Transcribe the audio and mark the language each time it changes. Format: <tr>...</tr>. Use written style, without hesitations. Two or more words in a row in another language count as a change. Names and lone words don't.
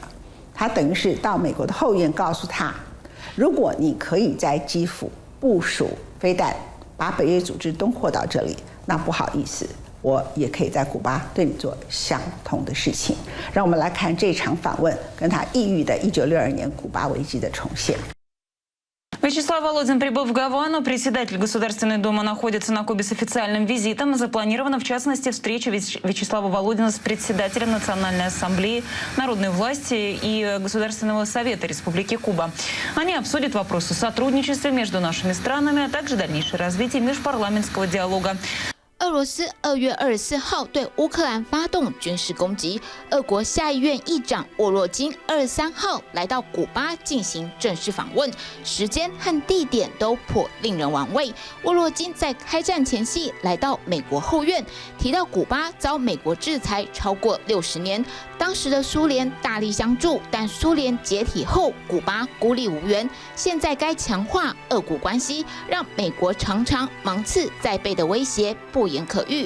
<zh>他等于是到美国的后院告诉他，如果你可以在基辅部署飞弹，把北约组织东扩到这里，那不好意思，我也可以在古巴对你做相同的事情。让我们来看这场访问跟他抑郁的1962年古巴危机的重现。</zh> <ru>Вячеслав Володин прибыл в Гавану. Председатель Государственной Думы находится на Кубе с официальным визитом. Запланирована, в частности, встреча Вячеслава Володина с председателем Национальной ассамблеи народной власти и Государственного совета Республики Куба. Они обсудят вопросы сотрудничества между нашими странами, а также дальнейшее развитие межпарламентского диалога.</ru> <zh>俄罗斯2月24号对乌克兰发动军事攻击，俄国下议院议长沃洛金23号来到古巴进行正式访问，时间和地点都颇令人玩味。沃洛金在开战前夕来到美国后院，提到古巴遭美国制裁超过60年，当时的苏联大力相助，但苏联解体后，古巴孤立无援，现在该强化俄古关系，让美国常常芒刺在背的威胁不言可喻。</zh>